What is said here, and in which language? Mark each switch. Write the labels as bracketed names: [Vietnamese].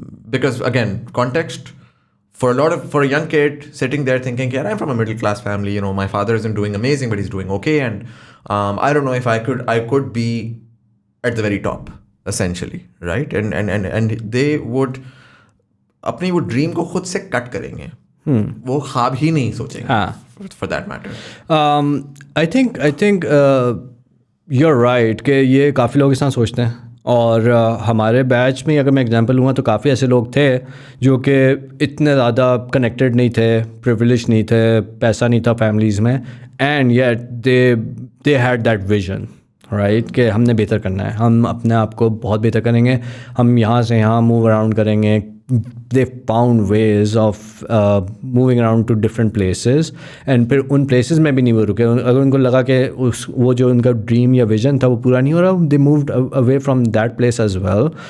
[English] Because again, context for a young kid sitting there thinking, yeah, I'm from a middle class family, you know, my father isn't doing amazing but he's doing okay, and I don't know if I could be at the very top essentially, right? And they would [Urdu] اپنی وہ dream کو خود سے کٹ کریں گے, وہ خواب ہی نہیں سوچیں گے [English] for that matter. I think you're right [Urdu] کہ یہ کافی لوگ اس طرح سوچتے ہیں, اور ہمارے بیچ میں اگر میں ایگزامپل لوں گا تو کافی ایسے لوگ تھے جو کہ اتنے زیادہ کنیکٹڈ نہیں تھے, پریویلیج نہیں تھے, پیسہ نہیں تھا فیملیز میں, [English] and yet they had that vision, right, [Urdu] کہ ہم نے بہتر کرنا ہے, ہم اپنے آپ کو بہت بہتر کریں گے, ہم یہاں سے یہاں موو اراؤنڈ کریں گے. [English] they found ways of moving around to different places, and [Urdu] پھر ان [English] places [Urdu] میں بھی نہیں وہ رکے. اگر ان کو لگا کہ وہ جو ان کا ڈریم یا ویژن تھا وہ پورا نہیں ہو رہا, [English] they moved away from that place as well.